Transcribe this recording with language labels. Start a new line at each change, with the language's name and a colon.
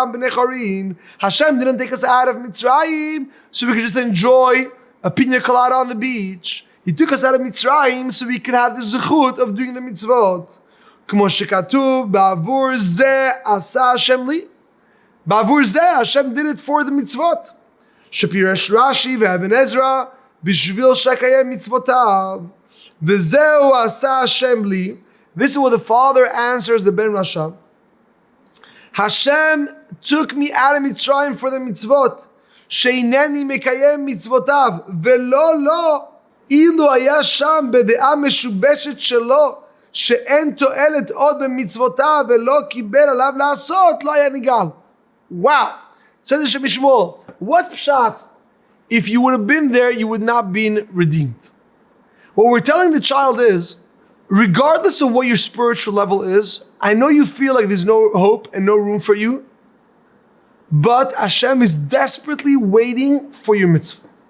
English: Hashem didn't take us out of Mitzrayim so we could just enjoy a pina colada on the beach. He took us out of Mitzrayim so we could have the zechut of doing the mitzvot.
Hebrew: כמו שכתוב, בעבור זה עשה השם לי. בעבור זה,
English: Hashem did it for the mitzvot.
Hebrew: שפירש Rashi ואבן עזרא, בשביל שקיים מצוותיו. וזהו עשה השם לי.
English: This is what the father answers the Ben Rasha. Hashem took me out of Mitzrayim for the mitzvot.
Hebrew: שאינני מקיים מצוותיו. ולא לא. אילו היה שם בדעה משובשת שלו, שאין תועלת עוד במצוותיו ולא קיבל עליו לעשות, לא היה נגאל.
English: Wow. Says the Shem Mishmuel, what's pshat? If you would have been there, you would not have been redeemed. What we're telling the child is, regardless of what your spiritual level is, I know you feel like there's no hope and no room for you, but Hashem is desperately waiting for your mitzvah.